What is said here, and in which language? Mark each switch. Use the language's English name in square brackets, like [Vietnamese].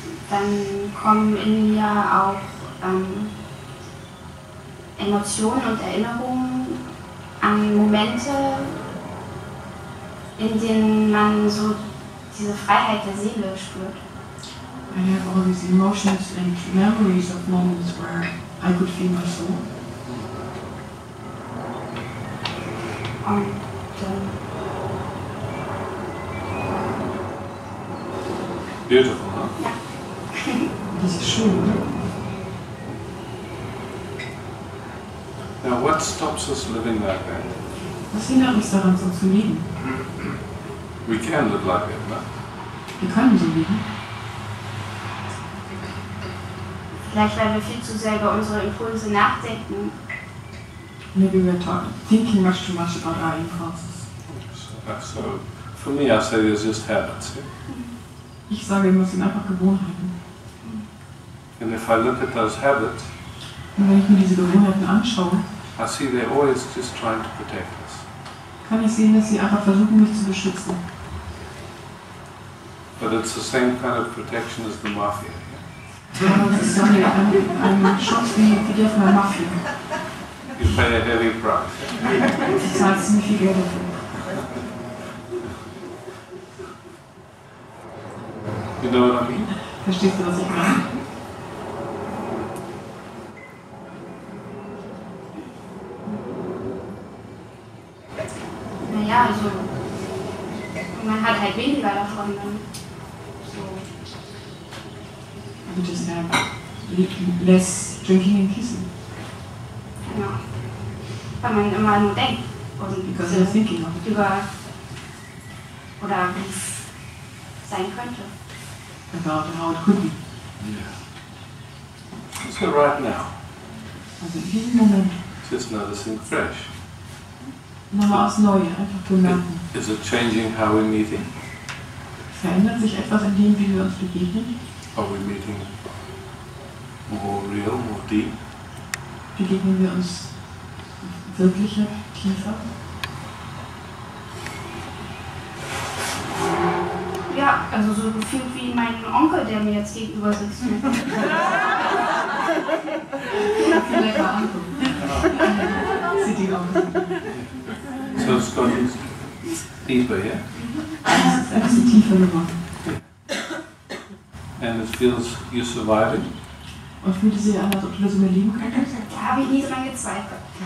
[German] Dann kommen in mir auch Emotionen und Erinnerungen an Momente, in denen man so diese Freiheit der Seele spürt. [English] I have all these emotions and memories of moments where I could feel my soul. [German] Und [English] Beautiful, huh? [German] ja. Das ist schön, oder? [English] Now what stops us living like that? [German] Was hindert uns daran, so zu leben? [English] We can live like that, no? [German] Wir können so leben. Vielleicht, weil wir viel zu sehr über unsere Impulse nachdenken. [English] Maybe we're thinking much too much about our impulses. So for me, I say there's just habits. Yeah? [German] Ich sage immer, es sind einfach Gewohnheiten. [English] And if I look at those habits, [German] Und wenn ich mir diese Gewohnheiten anschaue, [English] I see they're always just trying to protect us. [German] kann ich sehen, dass sie einfach versuchen, mich zu beschützen. [English] But it's the same kind of protection as the mafia. [German] Aber es ist ein Schutz wie der von der Mafia. [English] You pay a heavy price. [German] Du zahlst ziemlich viel Geld dafür. [English] You know what I mean? [German] Verstehst du, was ich meine? Naja, also man hat halt weniger davon. Dann so. [English] You just have less drinking and kissing. [German] Genau. Weil man immer nur denkt und [English] Because you're thinking of it. [German] über oder wie es sein könnte. [English] About how it could be. Yeah. So right now, [German] Also in diesem Moment [English] just noticing fresh. [German] nochmal aufs Neue, einfach bemerken. [English] Is it changing how we're meeting? [German] Verändert sich etwas in dem, wie wir uns begegnen? [English] Are we meeting more real, more deep? [German] Begegnen wir uns wirklicher, tiefer? Ja, also so gefühlt wie mein Onkel, der mir jetzt gegenüber sitzt. Lecker angucken. [English] Sitting on. So it's gotten deeper, yeah? [German] Es ist ein bisschen tiefer geworden. [English] And it feels you're surviving? [German] Und fühlt es sich an, als ob du das überleben könntest? Da habe ich nie dran gezweifelt.